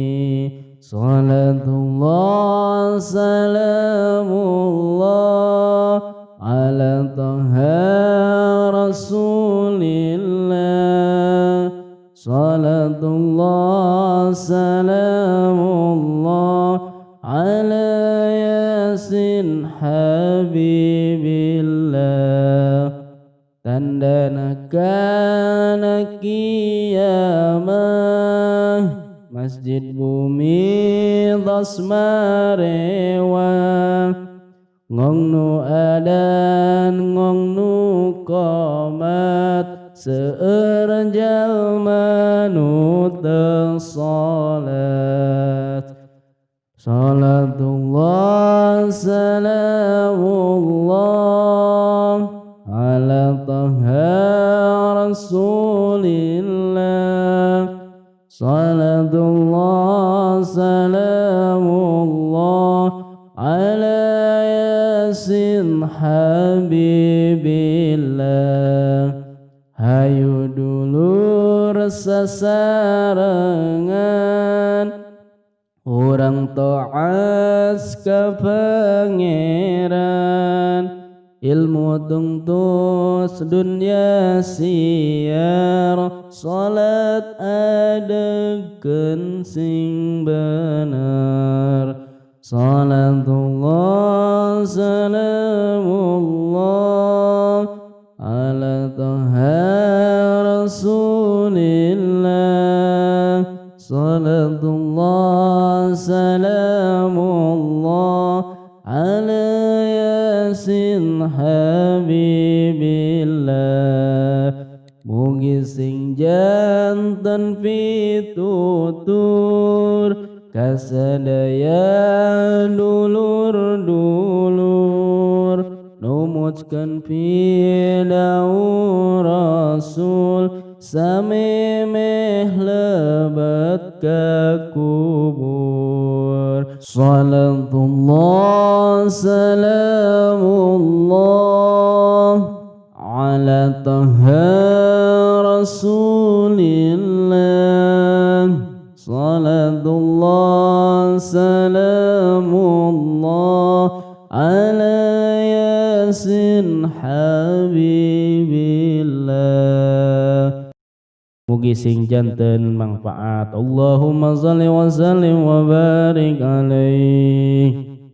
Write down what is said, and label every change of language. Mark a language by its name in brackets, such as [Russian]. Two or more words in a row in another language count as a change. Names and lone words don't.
[Arabic] صلاة الله سلام الله على طه رسول الله. صلاة الله سلام الله على يس حبيب الله. [Sundanese] Tandana kana kiamah, masjid bumi tos marewa, ngong nu adan ngong nu qomat, seueur jalma nu teu salat. [Arabic] صلاة الله سلام الله على طه رسول الله. صلاة الله سلام الله على يس حبيب الله. [Sundanese] Hayu dulur sasarengan, urang to'as ka pangeran, ilmu tungtus dunya siar, salat adegeun sing bener. [Arabic] صلاة الله سلام الله على طه رسول الله. صلاة الله سلام الله على يس حبيب الله. [Sundanese] Mugi sing janten pitutur kasadaya dulur-dulur, numutkeun pidau rasul, samemeh lebat ka kubur. [Arabic] صلاة الله سلام الله على طه رسول الله. صلاة الله سلام الله على يس حبيب الله. [Sundanese] Mugi sing janten manfaat. [Arabic] اللهم صل وسلم وبارك عليه.